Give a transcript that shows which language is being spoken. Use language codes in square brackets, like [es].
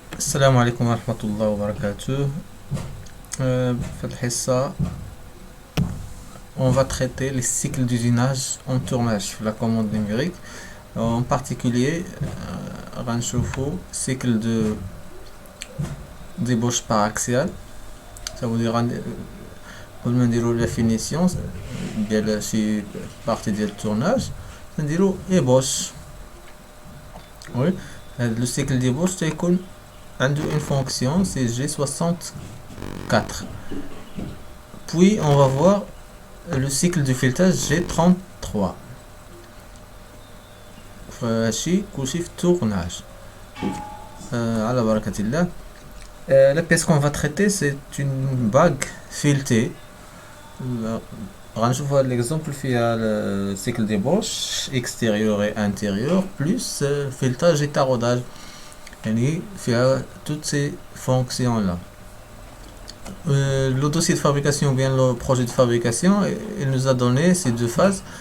[ar] السلام عليكم ورحمة الله وبركاته. في الحصة [fr] on va traiter les cycles d'usinage en tournage في la commande numérique. En particulier [ar] غنشوفو [fr] cycle de débauche par axial. Ça veut dire [ar] قبل ما نديرو [fr] la finition [ar] ديال شي partie ديال التورناج نديرو ébauche. [fr] Oui, le cycle d'ébauche [ar] تيكون عنده [fr] une fonction c'est G64. Puis on va voir le cycle de filetage G33. [ar] فهادشي كلشي في التورناج. على بركة الله. [fr] La pièce qu'on va traiter c'est une bague filetée. [ar] غنشوفوا هاد [fr] l'exemple [ar] فيها [fr] le cycle d'ébauche extérieur et intérieur plus filetage et taraudage. [ar] يعني فيها [fr] toutes ces fonctions là. Le dossier de fabrication ou bien le projet de fabrication, il nous a donné ces deux phases.